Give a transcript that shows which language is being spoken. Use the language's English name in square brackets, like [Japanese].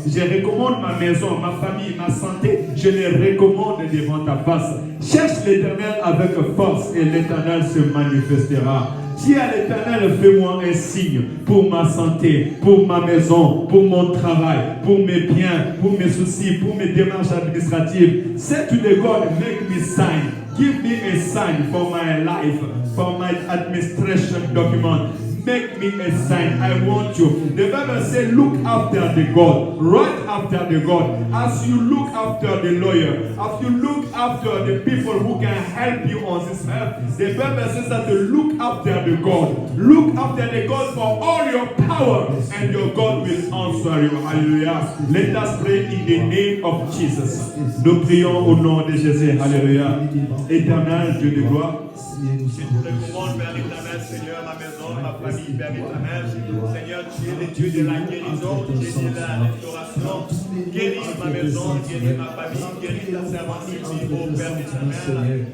[French] Je recommande ma maison, ma famille, ma santé. Je les recommande devant ta face. Cherche l'Éternel avec force et l'Éternel se manifestera. Dis à l'Éternel, fais-moi un signe pour ma santé, pour ma maison, pour mon travail, pour mes biens, pour mes soucis, pour mes démarches administratives. [English] Say to the God, make me sign. Give me a sign for my life, for my administration document. Make me a sign. I want you. The Bible says, look after the God. Right after the God. As you look after the lawyer, as you look after the people who can help you on this earth, the Bible says that you look after the God. Look after the God for all your power, and your God will answer you. Hallelujah. Let us pray in the name of Jesus. [French] Nous prions au nom de Jésus. Hallelujah. Éternel Dieu de gloire. Je te recommande vers l'Éternel, Seigneur, ma maison, ma famille, Père éternel. Seigneur, tu es le Dieu de la guérison, tu es de la restauration. Guéris ma maison, guéris ma famille, guéris ta servante ici, ô Père éternel.